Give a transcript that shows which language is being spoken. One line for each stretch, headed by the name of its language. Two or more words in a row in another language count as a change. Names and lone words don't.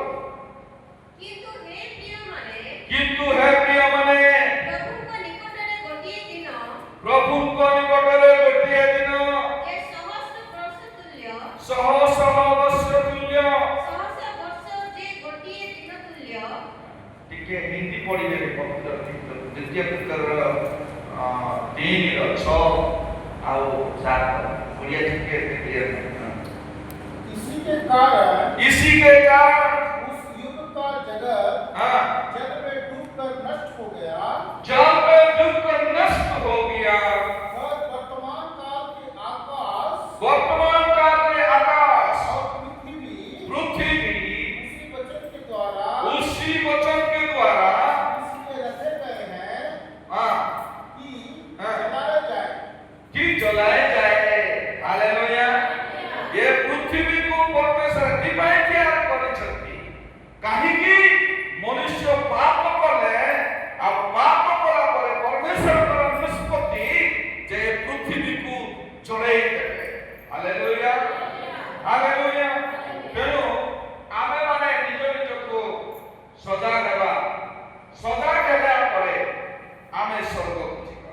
Odia: କିନ୍ତୁ ହେ ପ୍ରିୟମାନେ ପ୍ରଭୁଙ୍କ ନିକଟରେ ଗୋଟିଏ ଦିନ ଏ ସହସ୍ର ବର୍ଷ ତୁଲ୍ୟ ସହସ୍ର ବର୍ଷ ଯେ ଗୋଟିଏ ଦିନ ତୁଲ୍ୟ। ଟିକେ ହିନ୍ଦୀ ପଢିବେ ଦ୍ୱିତୀୟ ପୁସ୍ତକର 3:6 ଆଉ 7 ଓଡ଼ିଆ ଟିକେ କ୍ଲିयर ନାହିଁ।
Hindi: इसी के कारण उस युग का जगत जल में डूबकर नष्ट हो गया जल में डूबकर नष्ट हो गया और वर्तमान काल के आकाश और पृथ्वी उसी उसी वचन के द्वारा इसलिए रखे गए हैं कि जलाए जाए। हालेलुया। ये पृथ्वी को परमेश्वर दिवाई तैयार
Odia: କରିଛନ୍ତି କାହିଁକି ମନୁଷ୍ୟ ପାପ କଲେ ଆଉ ପାପ କଲା ପରେ ପରମେଶ୍ୱରଙ୍କର ନିଷ୍ପତ୍ତି ଯେ ପୃଥିବୀକୁ ଜଳେଇ ଦେବେ। ହାଲେଲୁୟା ହାଲେଲୁୟା। ତେଣୁ ଆମେ ମାନେ ନିଜ ନିଜକୁ ସଜାଗ ହେବା ସଜାଗ ହେଲା ପରେ ଆମେ ସ୍ୱର୍ଗକୁ ଯିବା।